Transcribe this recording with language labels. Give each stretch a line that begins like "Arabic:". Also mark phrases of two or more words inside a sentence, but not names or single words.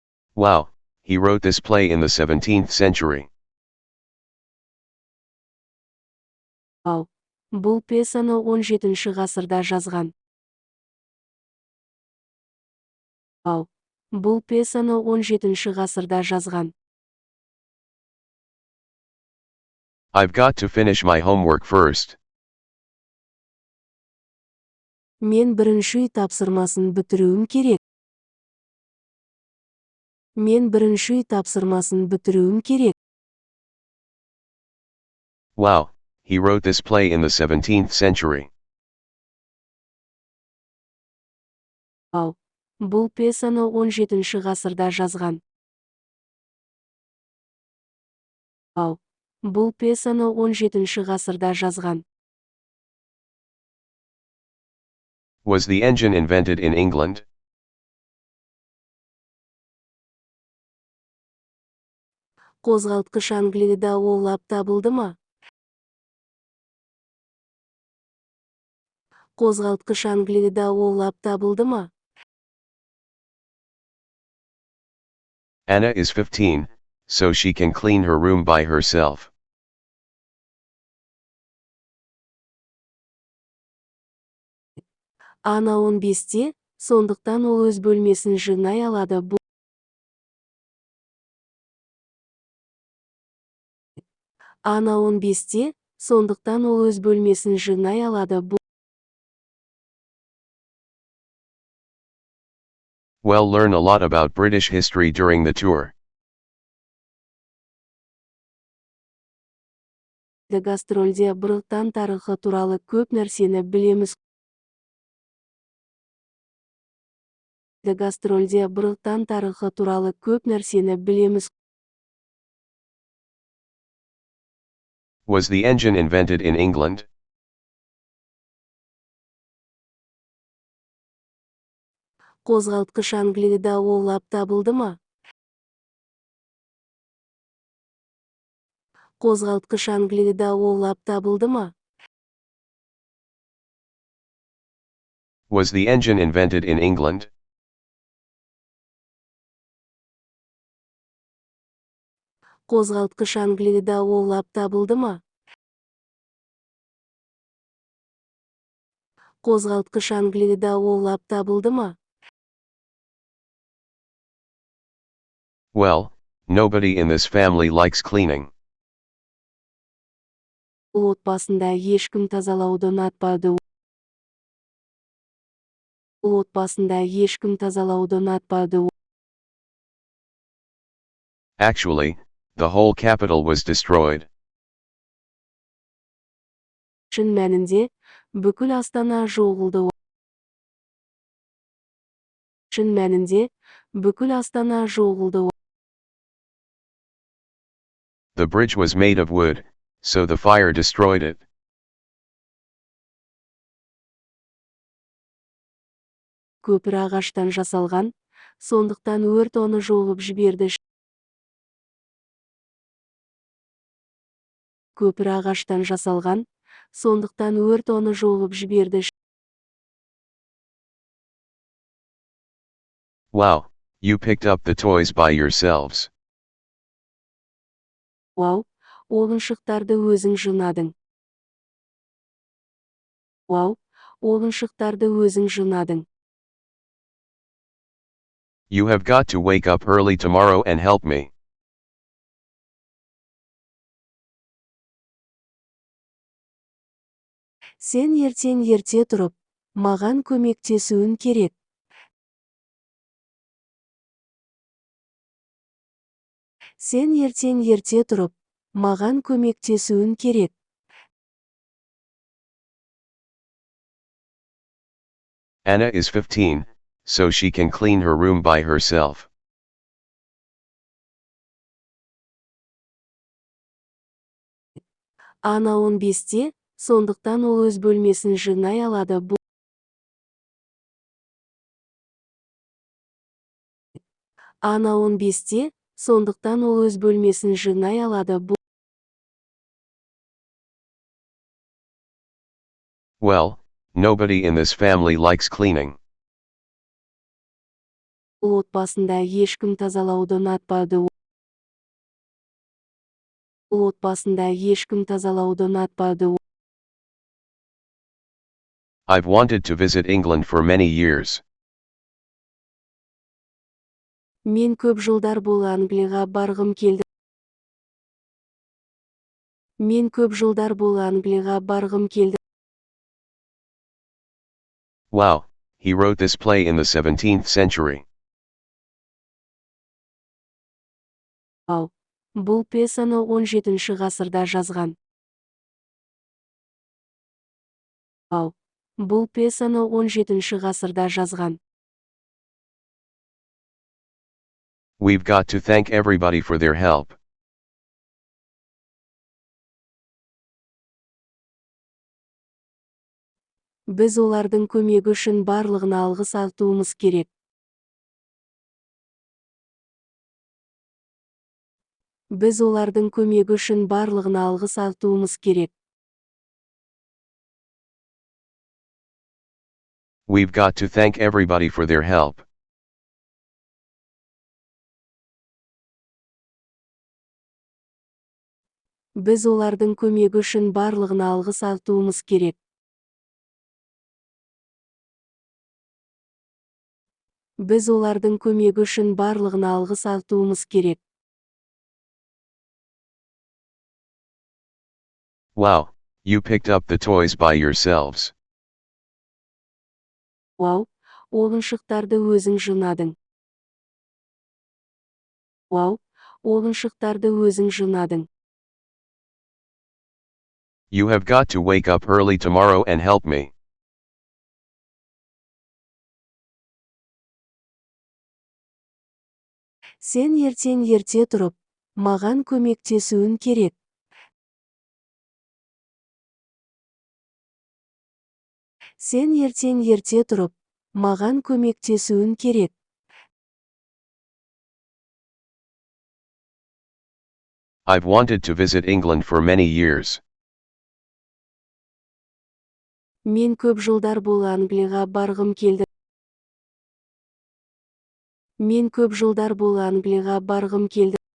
English: Wow, he wrote this play in the 17th century.
Kazakh: Вау, бұл пьесаны 17-ші ғасырда жазған. Вау, бұл пьесаны 17-ші ғасырда жазған.
English: I've got to finish my homework first.
Kazakh: Мен бірінші үй тапсырмасын бітіруім керек. Мен бірінші үй тапсырмасын бітіруім керек.
English: Wow, he wrote this play in the 17th century.
Kazakh: Вау, бұл пьесаны 17-ші ғасырда жазған. Вау, бұл пьесаны 17-ші ғасырда жазған.
English: Was the engine invented in England?
Kazakh: Қозғалтқыш Англияда ойлап табылды ма? Қозғалтқыш Англияда ойлап табылды ма?
English: Anna is 15, so she can clean her room by herself.
Kazakh: Ана 15-те, сондықтан ол өз бөлмесін жинай алады. Ана 15-те, сондықтан ол өз бөлмесін жинай алады.
English: Well, learn a lot about British history during the tour.
Kazakh: Гастрольде Британ тарихы туралы көп нәрсені білеміз. Гастрольде Британ тарихы туралы көп нәрсені білеміз.
English: Was the engine invented in England?
Kazakh: Қозғалтқыш Англияда ойлап табылды ма? Қозғалтқыш Англияда ойлап табылды ма?
English: Was the engine invented in England?
Kazakh: Қозғалтқыш Англияда ойлап табылды ма? Қозғалтқыш Англияда ойлап табылды ма?
English: Well, nobody in this family likes cleaning.
Kazakh: Бұл отбасында ешкім тазалауды ұнатпайды. Бұл отбасында ешкім тазалауды ұнатпайды.
English: Actually, the whole capital was destroyed.
Kazakh: Шын мәнінде, бүкіл Астана жоғалды. Шын мәнінде, бүкіл Астана жоғалды.
English: The bridge was made of wood, so the fire destroyed it.
Kazakh: Көпір ағаштан жасалған, сондықтан өрт оны жоғып жіберді. Көпір ағаштан жасалған, сондықтан өрт оны жоғып жіберді.
English: Wow, you picked up the toys by yourselves.
Kazakh: Вау, ойыншықтарды өзің жинадың. Вау, ойыншықтарды өзің жинадың.
English: You have got to wake up early tomorrow and help me.
Kazakh: Сен ертең ерте тұрып, маған көмектесуің керек. Сен ертең ерте тұрып, маған көмектесуің керек.
English: Anna is 15, so she can clean her room by herself.
Kazakh: Ана 15-те, сондықтан ол өз бөлмесін жинай алады. Ана 15-те, сондықтан ол өз бөлмесін жинай алады.
English: Well, nobody in this family likes cleaning.
Kazakh: Ол отбасында ешкім тазалауды ұнатпады. Ол отбасында ешкім тазалауды ұнатпады.
English: I've wanted to visit England for many years.
Kazakh: Мен көп жылдар бойы Англияға барғым келді. Мен көп жылдар бойы Англияға барғым келді.
English: Wow, he wrote this play in the 17th century.
Kazakh: Ау, бұл пьесаны 17-ші ғасырда жазған. Ау, бұл пьесаны 17-ші ғасырда жазған.
English: We've got to thank everybody for their help.
Kazakh: Біз олардың көмегі үшін барлығына алғыс айтуымыз керек. Біз олардың көмегі үшін барлығына алғыс айтуымыз керек.
English: We've got to thank everybody for their help.
Kazakh: Біз олардың көмегі үшін барлығына алғыс айтуымыз керек. Біз олардың көмегі үшін барлығына алғыс айтуымыз керек.
English: Wow, you picked up the toys by yourselves.
Kazakh: Вау, ойыншықтарды өзің жинадың. Вау, ойыншықтарды өзің жинадың.
English: You have got to wake up early tomorrow and help me.
Kazakh: Сен ертең ерте тұрып, маған көмектесуің керек. Сен ертең ерте тұрып, маған көмектесуің керек.
English: I've wanted to visit England for many years.
Kazakh: Мен көп жылдар бойы Англияға барғым келді. Мен көп жылдар бойы Англияға барғым келді.